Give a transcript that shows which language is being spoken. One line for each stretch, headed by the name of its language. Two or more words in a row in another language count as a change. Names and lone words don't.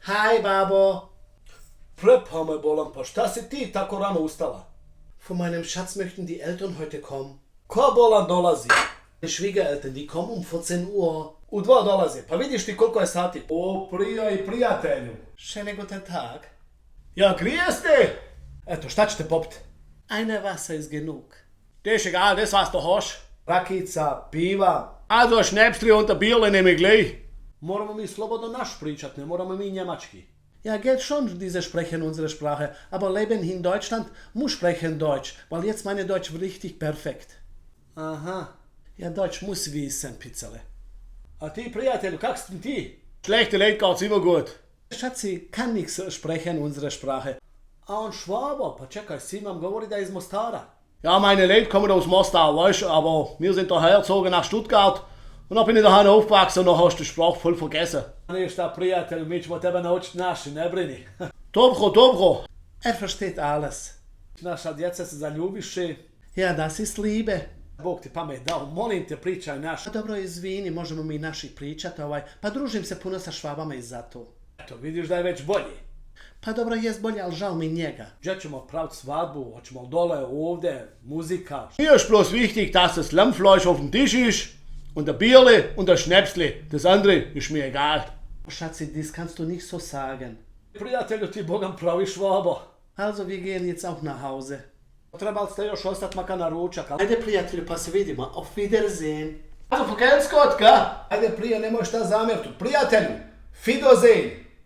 Bosnian: Hi, Babo. Prepha me bolan, pa šta si ti tako rano ustala?
German: Von meinem Schatz möchten die Eltern heute kommen.
Bosnian: Ko bolan dolazi?
German: Die Schwiegereltern, die kommen um 14 Uhr.
Bosnian: U 2 dolaze, pa vidiš ti koliko je sati? O, prija i prijatelju.
German: Schönen guten Tag. Ja,
Bosnian: grije ste? Eto, šta ćete popiti?
German: Eine Wasser ist genug. Das ist egal, das was du hast.
Bosnian: Rakica, piva.
German: Also Schnäpsli und ein Bierle nehme ich gleich.
Bosnian: Moramo mi slobodno naš pričat, ne moramo mi njemački.
German: Ja, geht schon, diese sprechen unsere Sprache. Aber leben in Deutschland, muss sprechen Deutsch. Weil jetzt meine Deutsch richtig perfekt. Aha. Ja, Deutsch muss wissen, Pizzale.
Bosnian: A ti, prijatelju, kak si ti?
German: Schlechte Leute geht's immer gut. Schatzi kann nichts sprechen unsere Sprache.
Bosnian: A on Švabo, pa čekaj, sin vam govori da je iz Mostara.
German: Ja, meine Leute kommen aus Mostar, weißt du, aber wir sind daher gezogen nach Stuttgart. Und dann bin ich daheim aufgewachsen und dann hast du die Sprache voll vergessen.
Bosnian: Ništa, prijatelju, mi ćemo tebe naučiti naši, ne brini. Dobro, dobro.
German: Er versteht alles.
Bosnian: Naša djeca se zaljubiše.
German: Ja, das ist Liebe.
Bosnian: Bog ti pamet dao, molim te, pričaj naš. Pa dobro, izvini, možemo mi naši pričati, pa družim se puno sa Švabama i zato. Eto, vidiš da je već bolji. Pa dobro, jest bolje, ali žal mi njega. Gdje ćemo praviti svadbu, hoćemo dole, ovdje, muzika.
German: Mir ist bloß wichtig, dass das Lammfleisch auf dem Tisch ist und der Bierle und der Schnäpsli. Das andere ist mir egal. Schatzi, dies kannst du nicht so sagen.
Bosnian: Prijatelju, ti Bogam pravi Švabo.
German: Also, wir gehen jetzt auch nach Hause.
Bosnian: Trebali ste još ostati makar na ručak, ali... Ajde, prijatelju, pa se vidimo.
German: Auf Wiedersehen. Also, verkennst Gott, ga?
Bosnian: Ajde, prije, nemoj šta zamjertu. Prijatelju, Fidozen!